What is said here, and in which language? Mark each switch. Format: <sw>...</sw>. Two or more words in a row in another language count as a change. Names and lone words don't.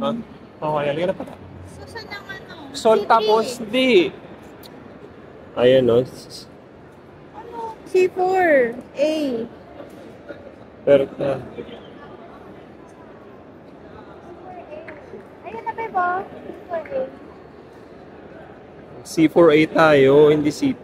<tl>Huh? Okay, halika na pala. So, saan ang ano? Sol C3. tapos di. Ayan o. Ano? C4A. Pero, Ayan na, bebo. C4A. C4A tayo, hindi C3.</tl>